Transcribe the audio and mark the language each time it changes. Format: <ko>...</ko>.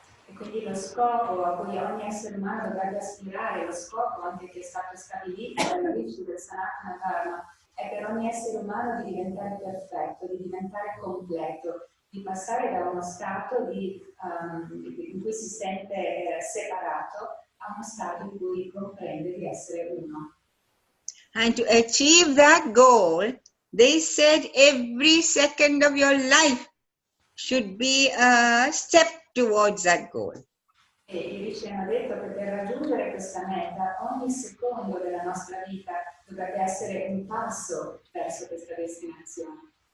<it>E quindi lo scopo a cui ogni essere umano dovrebbe aspirare, lo scopo anche che è stato stabilito dalle radici del Sanatana Dharma, è per ogni essere umano di diventare perfetto, di diventare completo, di passare da uno stato in cui si sente separato a uno stato in cui comprende di essere uno.</it> <en>And to achieve that goal, they said every second of your life should be a step towards that goal.</en> <it>E i rishi hanno detto che per raggiungere questa meta ogni secondo della nostra vita dovrebbe essere un passo verso questa destinazione.</it>